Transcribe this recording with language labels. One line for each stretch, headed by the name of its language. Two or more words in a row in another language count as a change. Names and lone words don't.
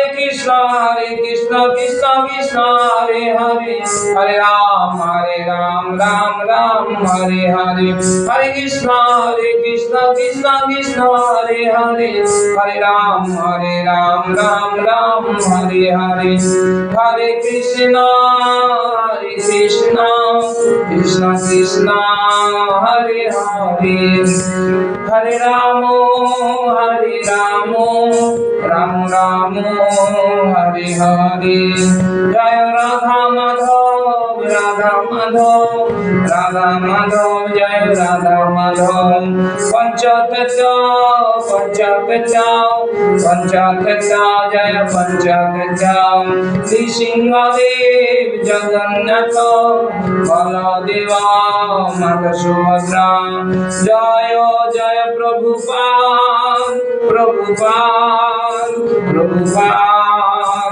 Bangla: কৃষ্ণ কৃষ্ণ কৃষ্ণ হরে হরে হরে রাম রাম রাম হরে হরে হরে কৃষ্ণ কৃষ্ণ কৃষ্ণ হরে হরে হরে রাম রাম রাম হরে হরে হরে কৃষ্ণ কৃষ্ণ কৃষ্ণ হরে হরে হরে রাম রাম রাম হরে হরে জয় রাধা মাধব রাধা রাধা মাধব রাধা মাধব জয় রাধা মাধব পঞ্চতত্ত্ব পঞ্চতত্ত্ব জয় পঞ্চতত্ত্ব নৃসিংহদেব জগন্নাথ বলদেব মাতা সুভদ্রা জয় জয় প্রভুপাদ প্রভুপাদ প্রভুপাদ